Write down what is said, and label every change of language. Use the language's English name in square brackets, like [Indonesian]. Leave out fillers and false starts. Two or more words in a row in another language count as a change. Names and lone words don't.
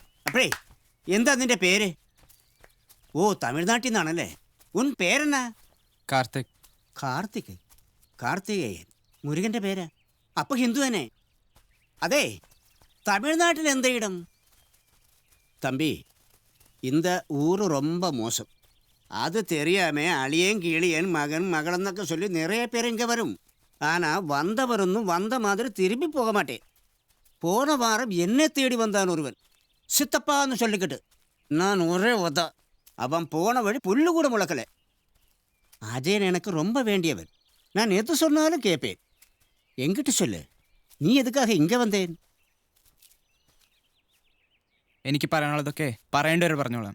[Malayalam] അപ്പഴേ എന്താ നിന്റെ പേര്? ഓ, തമിഴ്നാട്ടിൽ നിന്നാണല്ലേ. [Tamil] உன் பேரென்ன? [Malayalam] കാർത്തിക്. കാർത്തിക്? കാർത്തികേയൻ മുരുകന്റെ പേര്. അപ്പൊ ഹിന്ദു തന്നെ. അതെ, തമിഴ്നാട്ടിൽ എന്താ ഇടം? [Tamil] തമ്പി, இந்த ஊர் ரொம்ப மோசம். அது தெரியாம அழியன் கிளியன் மகன் மகளன்னൊക്കെ சொல்லி நிறைய பேர் இங்கே வரும். ஆனால் வந்தவரொன்னும் வந்த மாதிரி திரும்பி போக மாட்டேன். போன வாரம் என்னை தேடி வந்தான் ஒருவன், சித்தப்பான்னு சொல்லிக்கிட்டு. நான் ஒரே ஒதா. அவன் போன வழி புல்லு கூட முளக்கலை. அஜயன் எனக்கு ரொம்ப வேண்டியவன். நான் எது சொன்னாலும் கேட்பேன். எங்கிட்ட சொல்லு, நீ எதுக்காக இங்க வந்தேன்? [Malayalam] എനിക്ക് പറയാനുള്ളതൊക്കെ പറയേണ്ടവർ പറഞ്ഞോളാം.